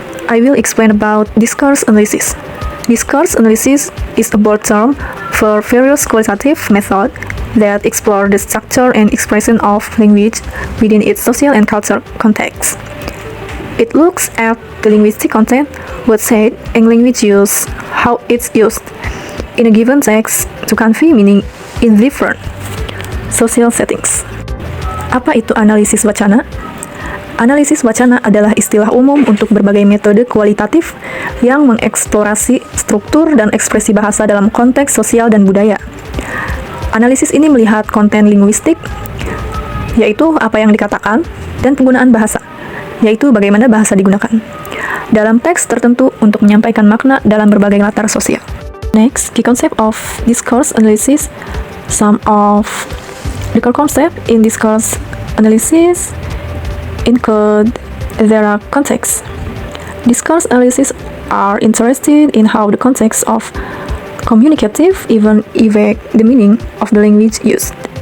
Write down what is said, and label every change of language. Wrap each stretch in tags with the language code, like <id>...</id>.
<en>I will explain about discourse analysis. Discourse analysis is a broad term for various qualitative methods that explore the structure and expression of language within its social and cultural context. It looks at the linguistic content, what's said, and language use, how it's used in a given text to convey meaning in different social settings.</en> <id>Apa itu analisis wacana? Analisis wacana adalah istilah umum untuk berbagai metode kualitatif yang mengeksplorasi struktur dan ekspresi bahasa dalam konteks sosial dan budaya. Analisis ini melihat konten linguistik, yaitu apa yang dikatakan, dan penggunaan bahasa, yaitu bagaimana bahasa digunakan, dalam teks tertentu untuk menyampaikan makna dalam berbagai latar sosial.</id> <en>Next, key concept of discourse analysis. Some of the core concept in discourse analysis include their context. Discourse analysis are interested in how the context of communicative even affect the meaning of the language used.</en>